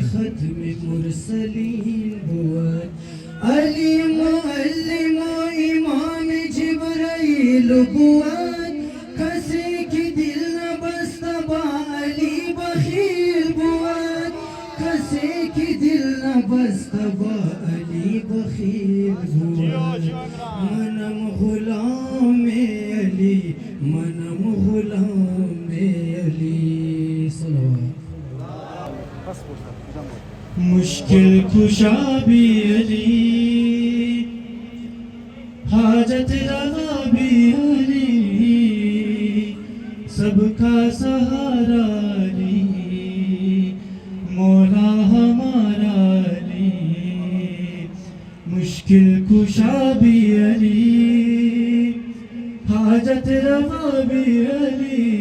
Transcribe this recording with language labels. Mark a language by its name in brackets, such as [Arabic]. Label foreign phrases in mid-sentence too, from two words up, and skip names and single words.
[Persian] ختم مرسلین بود علی معلم و امام جبرائیل بود کسی که دل نبسته با علی بخیل بود کسی که دل نبسته با علی بخیل بود منم غلام علی منم غلام علی صلوات [Urdu] مشکل کشا بھی علی حاجت روا بھی علی سب کا سہارا علی مولا ہمارا علی مشکل کشا بھی علی حاجت روا بھی علی